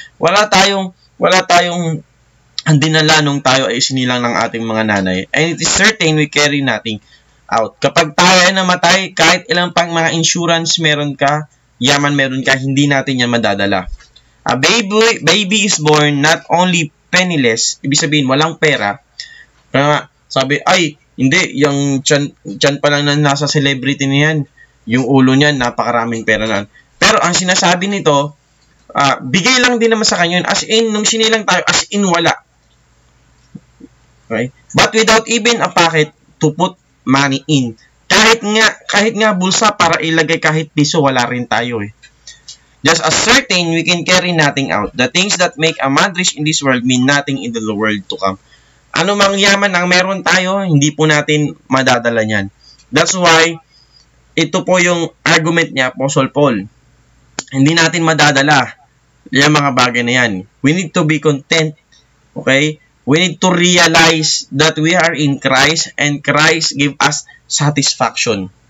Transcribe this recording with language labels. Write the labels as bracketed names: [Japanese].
[Filipino] Wala tayong ang dinala nung tayo ay sinilang ng ating mga nanay. [English] And it is certain we carry nothing out. [Filipino] Kapag tayo ay namatay, kahit ilang pang mga insurance meron ka, yaman meron ka, hindi natin yan madadala. A baby is born not only penniless, ibig sabihin walang pera. Kaya nga, sabi, ay, hindi, yung tiyan pa lang na nasa celebrity niyan, yung ulo niyan, napakaraming pera na. Pero ang sinasabi nito, bigay lang din naman sa kanya yun. As in, nung sinilang tayo, as in wala. Okay? [English] But without even a pocket to put money in. [Filipino] Kahit nga bulsa para ilagay kahit piso, wala rin tayo eh. [English] Just as certain we can carry nothing out. The things that make a man rich in this world mean nothing in the world to come. [Filipino] Ano mang yaman ang meron tayo, hindi po natin madadala niyan. That's why, ito po yung argument niya, Apostle Paul. Hindi natin madadala yung mga bagay na yan. [English] We need to be content. Okay? We need to realize that we are in Christ and Christ give us satisfaction.